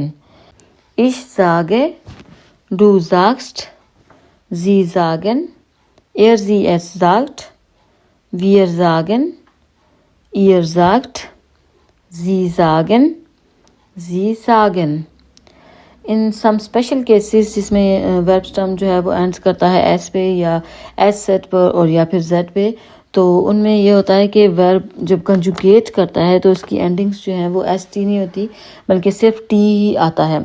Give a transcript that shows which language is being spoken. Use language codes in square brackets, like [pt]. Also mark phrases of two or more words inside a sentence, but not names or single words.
[de] Ich sage. Du sagst. Sie sagen. Sie, es sagt. Wir sagen. Ihr sagt. Sie sagen. Sie sagen. [en] in some special cases [hi] जिसमें वर्ब स्टर्म जो है वो एंड्स करता है एस पे या एस सेट पर और या फिर जेड पे, तो उनमें ये होता है कि वर्ब जब कंजुगेट करता है तो उसकी एंडिंग्स जो हैं वो एस टी नहीं होती बल्कि सिर्फ टी ही आता है।